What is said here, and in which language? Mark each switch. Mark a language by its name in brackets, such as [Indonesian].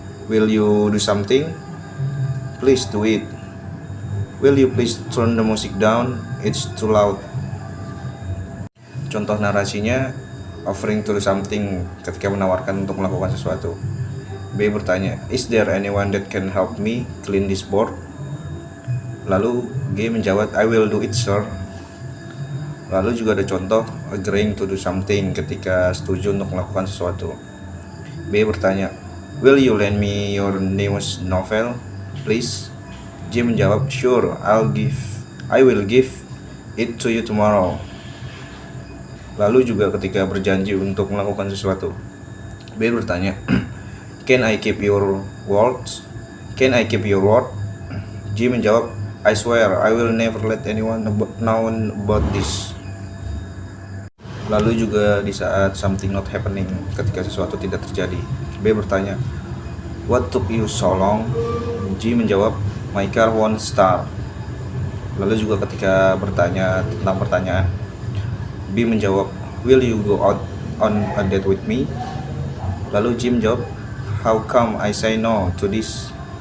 [English] Will you do something? Please do it. Will you please turn the music down? It's too loud. [Indonesian] Contoh narasinya, [English] offering to do something [Indonesian] ketika menawarkan untuk melakukan sesuatu. B bertanya, [English] is there anyone that can help me clean this board? [Indonesian] Lalu G menjawab, [English] I will do it, sir. [Indonesian] Lalu juga ada contoh [English] agreeing to do something [Indonesian] ketika setuju untuk melakukan sesuatu. B bertanya, [English] will you lend me your newest novel, please? [Indonesian] J menjawab, [English] sure, I will give it to you tomorrow. [Indonesian] Lalu juga ketika berjanji untuk melakukan sesuatu. B bertanya, [English] can I keep your words? Can I keep your word? [Indonesian] G menjawab, [English] I swear I will never let anyone know about this. [Indonesian] Lalu juga di saat [English] something not happening, [Indonesian] ketika sesuatu tidak terjadi. B bertanya, [English] what took you so long? [Indonesian] G menjawab, [English] my car won't start. [Indonesian] Lalu juga ketika bertanya tentang pertanyaan, B menjawab, [English] will you go out on a date with me? [Indonesian] Lalu G menjawab, [English] how come I say no to this?